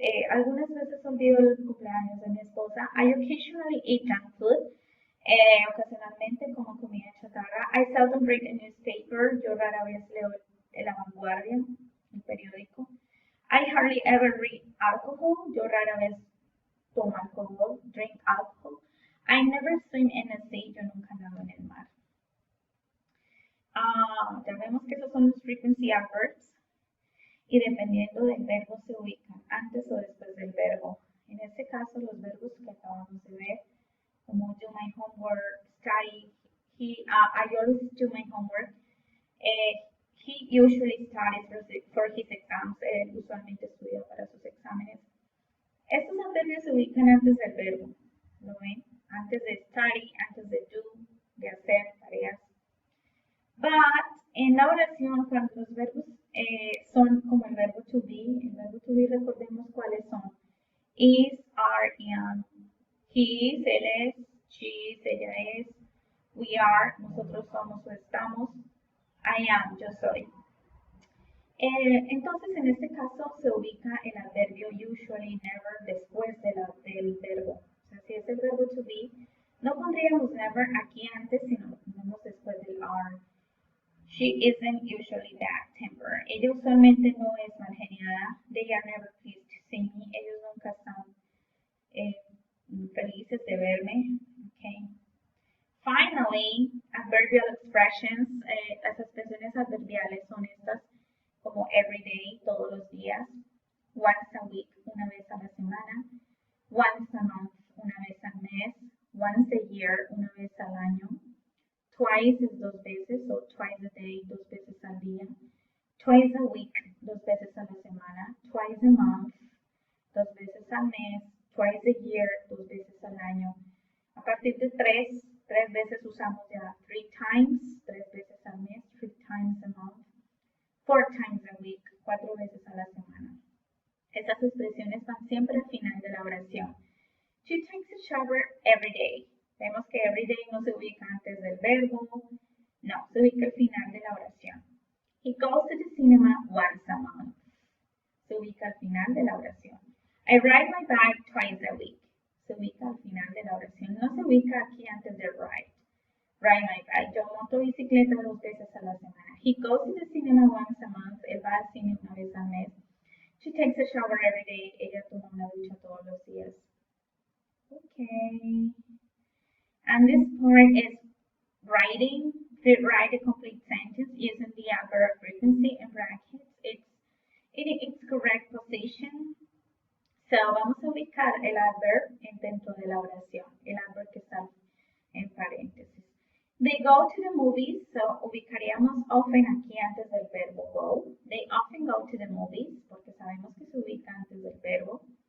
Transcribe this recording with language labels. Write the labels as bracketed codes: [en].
[es] Algunas veces olvido el cumpleaños de mi esposa. [en] I occasionally eat junk food. [es] Ocasionalmente como comida chatarra. [en] I seldom read a newspaper. [es] Yo rara vez leo La Vanguardia, el periódico. [en] I hardly ever read alcohol. [es] Yo rara vez tomo alcohol, [en] drink alcohol. I never swim in the sea. [es] Yo nunca nado en el mar. Ya vemos que esos son los frequency adverbs. Y dependiendo del verbo se ubican antes o después del verbo. En este caso, los verbos que acabamos de ver, como [en] do my homework, study, I always do my homework. He usually studies for his exams. [es] Él usualmente estudia para sus exámenes. Estos adverbios se ubican antes del verbo. ¿Lo ven? Antes de study, antes de do, de hacer tareas. But en la oración, cuando los verbos son como el verbo to be, recordemos cuáles son. [en] Is, are, am. He is, [es] él es. [en] She is, [es] ella es. [en] We are, [es] nosotros somos o estamos. [en] I am, [es] yo soy. Entonces, en este caso se ubica el adverbio usually, never, después del verbo. O sea, si es el verbo to be, no pondríamos never aquí antes, sino ponemos después del are. [en] She isn't usually bad tempered. [es] Ella usualmente no es mal geniada. [en] They are never pleased to see me. [es] Ellos nunca están felices de verme. [en] Okay. Finally, adverbial expressions. [es] Las expresiones adverbiales son estas como [en] every day, [es] todos los días. [en] Once a week, [es] una vez a la semana. [en] Once a month, [es] una vez al mes. [en] Once a year, [es] una vez al año. Twice es dos veces, o [en] twice a day, [es] dos veces al día. [en] Twice a week, [es] dos veces a la semana. [en] Twice a month, [es] dos veces al mes. [en] Twice a year, [es] dos veces al año. A partir de tres veces usamos ya three times, tres veces al mes, [en] three times a month. Four times a week, [es] cuatro veces a la semana. Estas expresiones van siempre al final de la oración. [en] She takes a shower every day. [es] Vemos que every day no se ubica antes del verbo, no, se ubica al final de la oración. [en] He goes to the cinema once a month. [es] Se ubica al final de la oración. [en] I ride my bike twice a week. [es] Se ubica al final de la oración. No se ubica aquí antes de ride. [en] Ride my bike. [es] Yo monto bicicleta dos veces a la semana. [en] He goes to the cinema once a month. [es] Él va al cine una vez al mes. [en] She takes a shower every day. [es] Ella toma una ducha todos los días. [en] Okay. And this part is writing. Write a complete sentence using the adverb frequency in brackets. It's in its correct position. [es] So, vamos a ubicar el adverb dentro de la oración. El adverb que está en paréntesis. [en] They go to the movies. So, [es] ubicaríamos often aquí antes del verbo go. [en] They often go to the movies [es] porque sabemos que se ubica antes del verbo.